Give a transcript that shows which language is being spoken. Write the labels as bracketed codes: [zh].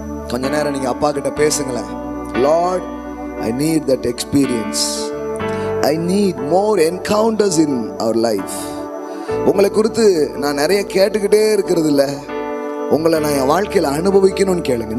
[ta] கொஞ்ச நேரம் நீங்க அப்பா கிட்ட பேசுங்களேன். [en] Lord, I need that experience. I need more encounters in our life. [ta] உங்களை குறித்து நான் நிறைய கேட்டுக்கிட்டே இருக்கிறது இல்லை, உங்களை நான் என் வாழ்க்கையில் அனுபவிக்கணும்னு கேளுங்க.